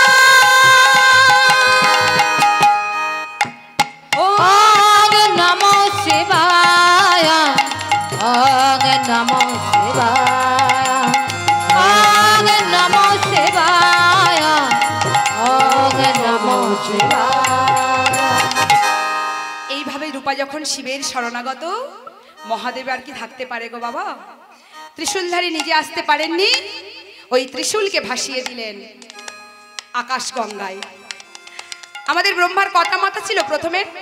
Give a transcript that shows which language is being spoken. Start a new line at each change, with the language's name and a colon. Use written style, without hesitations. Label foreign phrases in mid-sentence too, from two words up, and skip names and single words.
Sanskrit: ওং নমো শিবায়, ওং নমো শিবায়, ওং নমো শিবায়, ওং নমো শিবায়।
Bangla: এইভাবে রূপা যখন শিবের শরণাগত, মহাদেব আর কি থাকতে পারে গো বাবা? ত্রিশূলধারী নিজে আসতে পারেননি, ওই ত্রিশূলকে ভাসিয়ে দিলেন আকাশ গঙ্গায়। আমাদের ব্রহ্মার কটা মাথা ছিল প্রথমে?